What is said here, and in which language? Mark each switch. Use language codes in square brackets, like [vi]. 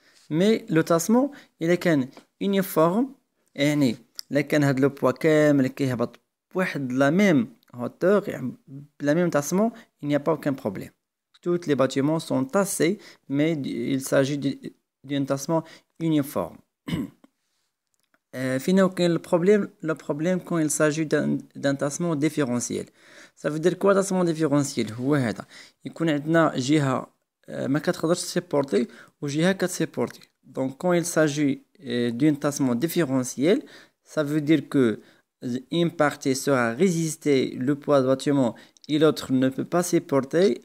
[fr] Mais le tassement il [ar] كان [fr] uniforme [ar] يعني لا كان هاد لو بوا كامل كيهبط بواحد لا ميم [fr] hauteur [ar] يعني [fr] la même tassement il n'y a pas aucun problème. Tous les bâtiments sont tassés mais il s'agit d'un tassement uniforme. [ar] فينا كاين [fr] le problème quand il s'agit d'un tassement différentiel. Ça veut dire quoi tassement différentiel؟ [ar] هو هذا يكون عندنا جهة ما كتقدرش تسيبورتي وجهة كتسيبورتي. [fr] Donc quand il s'agit d'un tassement différentiel, ça veut dire que une partie sera résister le poids du bâtiment et l'autre ne peut pas supporter.